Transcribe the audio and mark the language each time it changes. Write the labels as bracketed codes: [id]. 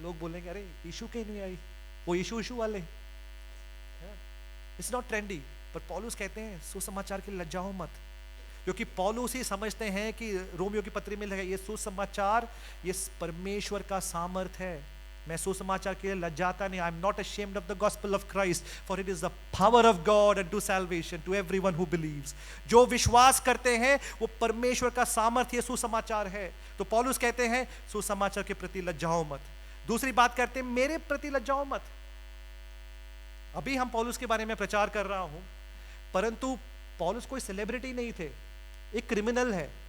[hi] लोग बोलेंगे अरे यीशु के अनुयायी, वो यीशु वाले। [en] It's not trendy. [hi] पर पौलुस कहते हैं सुसमाचार के लिए लज्जाओ मत, क्योंकि पौलुस ही समझते हैं कि रोमियो की पत्री में लिखा है, ये सुसमाचार, ये परमेश्वर का सामर्थ है। मैं सुसमाचार के लिए लज्जाता नहीं। [en] I am not ashamed of the gospel of Christ, for it is the power of God unto salvation to everyone who believes। [hi] जो विश्वास करते हैं वो परमेश्वर का सामर्थ्य सुसमाचार है। तो पौलुस कहते हैं सुसमाचार के प्रति लज्जाओ मत। दूसरी बात करते हैं मेरे प्रति लज्जाओ मत। अभी हम पौलुस के बारे में प्रचार कर रहा हूं, परंतु पौलुस कोई सेलिब्रिटी नहीं थे, एक क्रिमिनल है।